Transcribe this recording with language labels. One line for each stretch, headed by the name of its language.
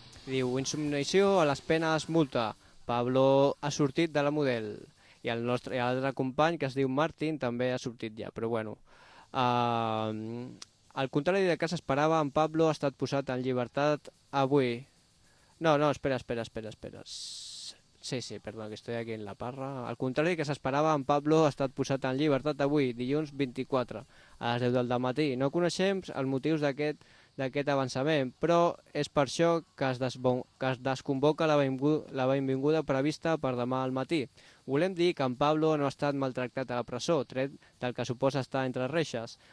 Catalan: Diu, insubmissió a les penes, multa. Pablo ha sortit de la Model. I el nostre altre company, que es diu Martin, també ha sortit ja. Però bueno, al contrari del que s'esperava, en Pablo ha estat posat en llibertat avui. No, espera.
Spanish: Sí,
Catalan: perdó,
Spanish: que estoy aquí en la parra.
Catalan: Al contrari del que s'esperava, en Pablo ha estat posat en llibertat avui, dilluns 24, a les 10 del matí. No coneixem els motius d'aquest avançament, però és per això que es desconvoca la benvinguda prevista per demà al matí. Volem dir que en Pablo no ha estat maltractat a la presó, tret del que suposa estar entre reixes.